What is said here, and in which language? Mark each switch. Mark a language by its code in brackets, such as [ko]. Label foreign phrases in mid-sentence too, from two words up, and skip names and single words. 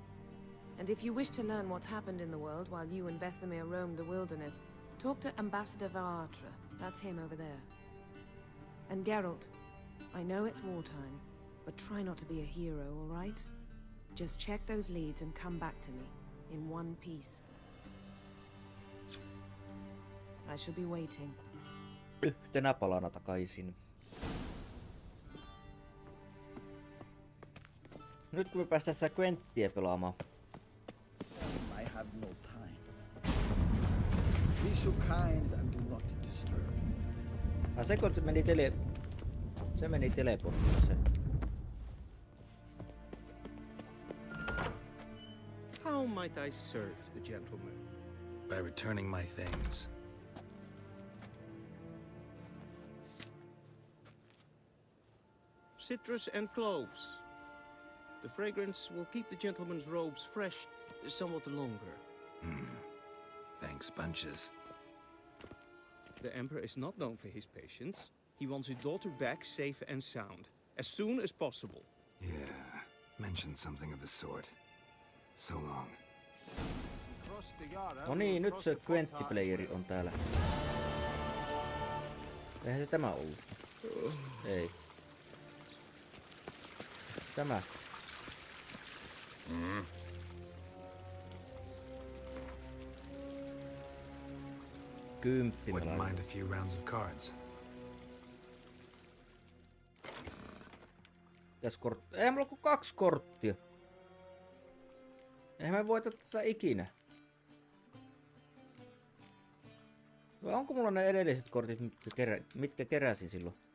[en] And if you wish to learn what's happened in the world while you and Vesemir roamed the wilderness, talk to Ambassador Varatra. That's him over there. And Geralt, I know it's wartime, but try not to be a hero, all right? Just check those leads and come back to me, in one piece. I shall be waiting. [fi] Yhtenä palana takaisin. Nyt kun me päästään sitä Gwenttiä pelaamaan. [en] I have no time. Be so kind and do not disturb. [fi] Se meni se meni teleportilla se. [en] How might I serve the gentleman? By returning my things. Citrus and cloves. The fragrance will keep the gentleman's robes fresh somewhat longer. Thanks, bunches. The Emperor is not known for his patience. He wants his daughter back safe and sound, as soon as possible. Yeah, mentioned something of the sort. So long. [fi] No niin, nyt se Gwentti-playeri on täällä. Eihän se tämä ollut. Ei. Tämä. Kymppi. [en] Wouldn't mind a few rounds of cards. [fi] Ei mulla kuin 2 korttia. Eihän me voita tätä ikinä. Vai onko mulla ne edelliset kortit, mitkä keräsin silloin?